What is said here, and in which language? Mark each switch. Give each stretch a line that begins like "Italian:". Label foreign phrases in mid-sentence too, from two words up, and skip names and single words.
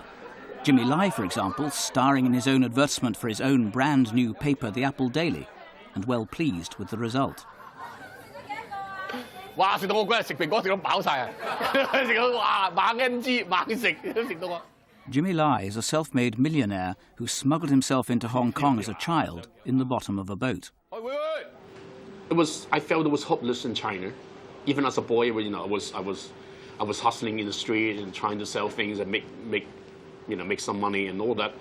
English: Jimmy Lai, for example, starring in his own advertisement for his own brand new paper, The Apple Daily, and well pleased with the result.
Cantonese: Wow, 食到我嗰日食蘋果食到飽晒啊！食到哇猛 NG 猛食都食到我。
English: Jimmy Lai is a self-made millionaire who smuggled himself into Hong Kong as a child in the bottom of a boat. I felt it was hopeless in China. Even as a boy, you know, I was hustling in the street and trying to sell things and make some money and all that.